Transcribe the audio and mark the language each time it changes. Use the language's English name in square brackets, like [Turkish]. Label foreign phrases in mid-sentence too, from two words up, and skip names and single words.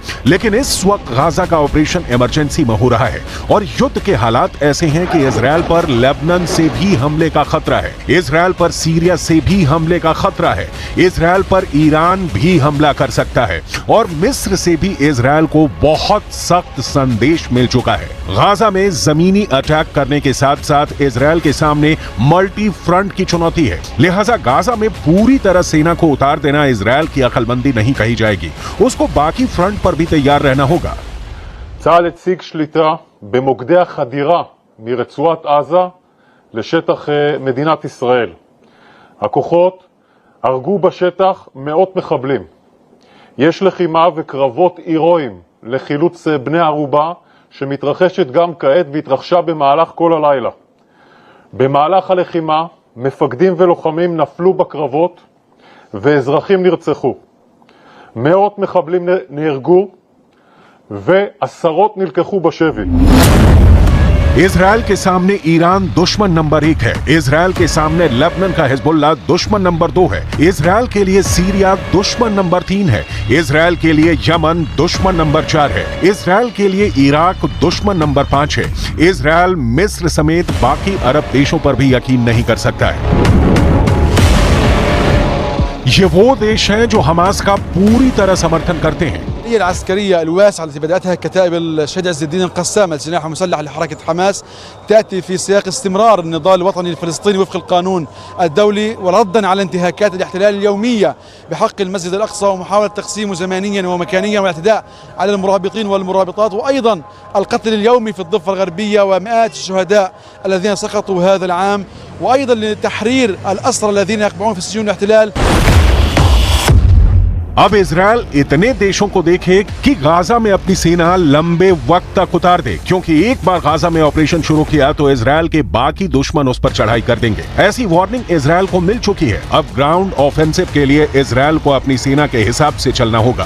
[Hindi] लेकिन इस वक्त गाजा का ऑपरेशन इमरजेंसी में हो रहा है और युद्ध के हालात ऐसे हैं कि इजराइल पर लेबनान से भी हमले का खतरा है, इजराइल पर सीरिया से भी हमले का खतरा है, इजराइल पर ईरान भी हमला कर सकता है और मिस्र से भी इजराइल को बहुत सख्त संदेश मिल चुका है। गाजा में जमीनी अटैक करने के साथ साथ इजराइल के सामने [English] multi front [Hindi] की चुनौती है, लिहाजा गाजा में पूरी तरह सेना को उतार देना इजराइल की अक्लमंदी नहीं कही जाएगी। उसको बाकी फ्रंट पर भी तैयार रहना होगा। [Hebrew] צה"ל הציג שליטה במוקדי החדירה מרצועת עזה לשטח מדינת ישראל. הכוחות הרגו בשטח מאות מחבלים. יש לחימה וקרבות הירואיים לחילוץ בני ערובה שמתרחשת גם כעת והתרחשה במהלך כל הלילה. במהלך הלחימה מפקדים ולוחמים נפלו בקרבות ואזרחים נרצחו. מאות מחבלים נהרגו ועשרות נלקחו בשבי. [Hindi] इजराइल के सामने ईरान दुश्मन नंबर 1 है, इजराइल के सामने लेबनान का हिजबुल्लाह दुश्मन नंबर 2 है, इजराइल के लिए सीरिया दुश्मन नंबर 3 है, इजराइल के लिए यमन दुश्मन नंबर 4 है, इजराइल के लिए इराक दुश्मन नंबर 5 है। इजराइल मिस्र समेत बाकी अरब देशों पर भी यकीन नहीं कर सकता है। ये वो देश हैं जो हमास का पूरी तरह समर्थन करते हैं। [Arabic] العسكرية الواسعة التي بدأتها كتائب الشهيد عز الدين القسام الجناح المسلح لحركة حماس تأتي في سياق استمرار النضال الوطني الفلسطيني وفق القانون الدولي وردا على انتهاكات الاحتلال اليومية بحق المسجد الأقصى ومحاولة تقسيمه زمانيا ومكانيا والاعتداء على المرابطين والمرابطات، وأيضا القتل اليومي في الضفة الغربية ومئات الشهداء الذين سقطوا هذا العام، وأيضا لتحرير الأسرى الذين يقبعون في سجون الاحتلال। [Hindi] अब इजराइल इतने देशों को देखे कि गाजा में अपनी सेना लंबे वक्त तक उतार दे, क्योंकि एक बार गाजा में ऑपरेशन शुरू किया तो इजराइल के बाकी दुश्मन उस पर चढ़ाई कर देंगे। ऐसी वार्निंग इजराइल को मिल चुकी है। अब [English] ground offensive [Hindi] के लिए इजराइल को अपनी सेना के हिसाब से चलना होगा।